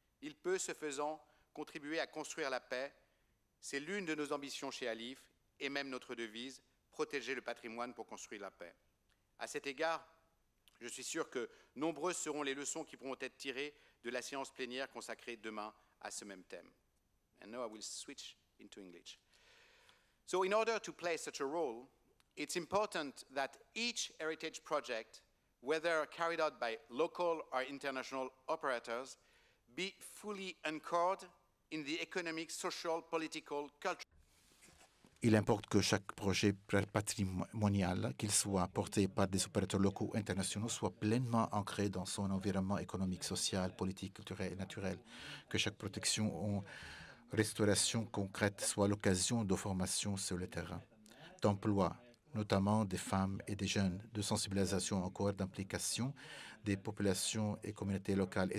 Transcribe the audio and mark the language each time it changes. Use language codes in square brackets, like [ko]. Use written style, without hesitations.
[fr] Il peut, ce faisant, contribuer à construire la paix. C'est l'une de nos ambitions chez Alif, et même notre devise, protéger le patrimoine pour construire la paix. À cet égard, je suis sûr que nombreuses seront les leçons qui pourront être tirées de la séance plénière consacrée demain à ce même thème. [en] And now I will switch into English. So in order to play such a role, it's important that each heritage project, whether carried out by local or international operators, be fully anchored in the economic, social, political, cultural. [fr] Il importe que chaque projet patrimonial, qu'il soit porté par des opérateurs locaux ou internationaux, soit pleinement ancré dans son environnement économique, social, politique, culturel et naturel. Que chaque protection ou restauration concrète soit l'occasion de formation sur le terrain, d'emploi, notamment des femmes et des jeunes, de sensibilisation encore, d'implication des populations et communautés locales.